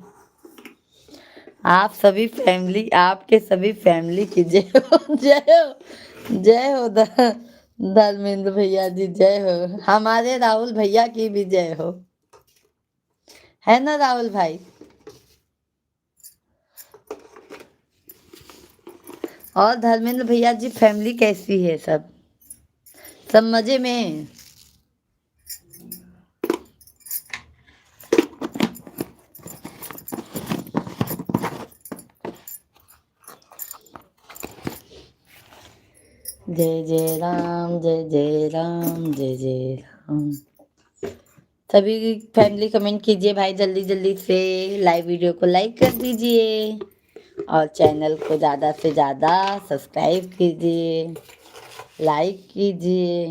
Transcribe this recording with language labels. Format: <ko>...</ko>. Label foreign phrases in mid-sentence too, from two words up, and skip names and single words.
<hi>आप सभी फैमिली, आपके सभी फैमिली की जय हो, जय हो, जय हो धर्मेंद्र भैया जी, जय हो। हमारे राहुल भैया की भी जय हो, है ना राहुल भाई? और धर्मेंद्र भैया जी, फैमिली कैसी है? सब सब मजे में? जय जय राम, जय जय राम, जय जय राम। सभी फैमिली कमेंट कीजिए भाई, जल्दी जल्दी से। लाइव वीडियो को लाइक कर दीजिए और चैनल को ज़्यादा से ज़्यादा सब्सक्राइब कीजिए, लाइक कीजिए।</hi>